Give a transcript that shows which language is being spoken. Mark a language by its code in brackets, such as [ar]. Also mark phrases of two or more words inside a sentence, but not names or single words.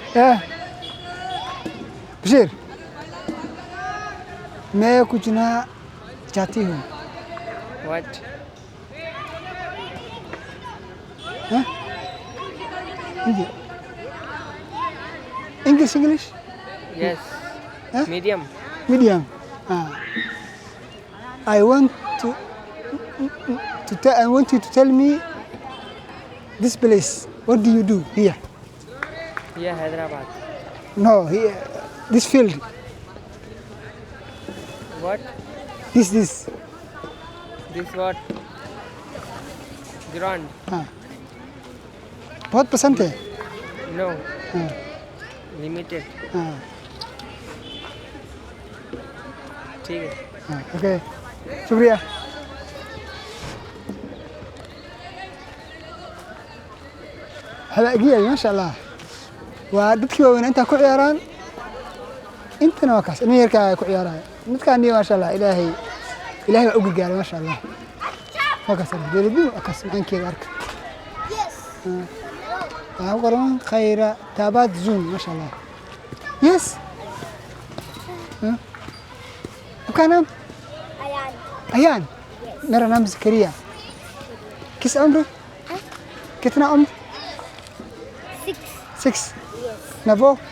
[hi] बशीर मैं कुछ ना चाहती हूँ [en] व्हाट इंग्लिश यस Huh? मीडियम medium I want I want you to tell me this place what do you do here [hi] ये हैदराबाद [en] no here this field व्हाट this this what ground [hi] हाँ बहुत पसंद है [en] नो [hi] हाँ [en] लिमिटेड [hi] हाँ ठीक है हाँ ओके शुक्रिया [so] halaagiyay [ar] ما شاء الله [so] waa dadkii waaweyn intaa ku ciyaaraan intana waa kaas ilmo yarkaa ku ciyaaraya midkaani [ar] ما شاء الله [so] ilaahay baa u gargaaray [ar] ما شاء الله [so] waa kaas dowladnimo waa kaas macaankeeda arka waxaa ku qoran khayra taabaad zoom [ar] ما شاء الله [so] yes [hi] आपका नाम अयान मेरा नाम जकरिया किस उम्र कितना उम्र 6 नवो